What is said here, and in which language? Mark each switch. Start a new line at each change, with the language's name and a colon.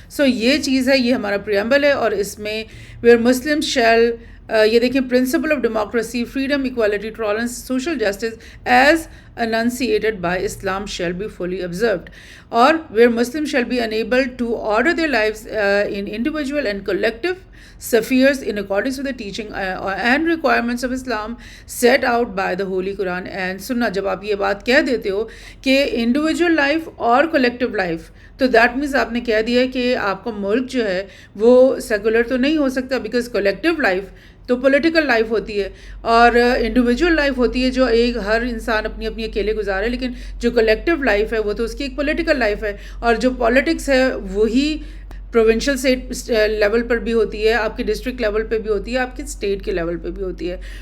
Urdu: سو یہ چیز ہے, یہ ہمارا پریامبل ہے, اور اس میں
English: where Muslim shall
Urdu: یہ دیکھیں
English: Principle of democracy, freedom, equality, tolerance, social justice as enunciated by Islam shall be fully observed, or where Muslims shall be enabled to order their lives in individual and collective spheres in accordance with the teaching and requirements of Islam set out by the Holy Quran and Sunnah.
Urdu: جب آپ یہ بات کہہ دیتے ہو کہ individual life اور collective life, تو
English: that means
Urdu: آپ نے کہہ دیا کہ آپ کا ملک جو ہے وہ سیکولر تو نہیں ہو سکتا, بیکاز کولیکٹیو لائف تو پولیٹیکل لائف ہوتی ہے اور انڈیویجول لائف ہوتی ہے جو ایک ہر انسان اپنی اپنی اکیلے گزارے, لیکن جو کولیکٹیو لائف ہے وہ تو اس کی ایک پولیٹیکل لائف ہے, اور جو پالیٹکس ہے وہی پروونشل لیول پر بھی ہوتی ہے, آپ کے ڈسٹرکٹ لیول پہ بھی ہوتی ہے, آپ کے اسٹیٹ کے لیول پہ بھی ہوتی ہے.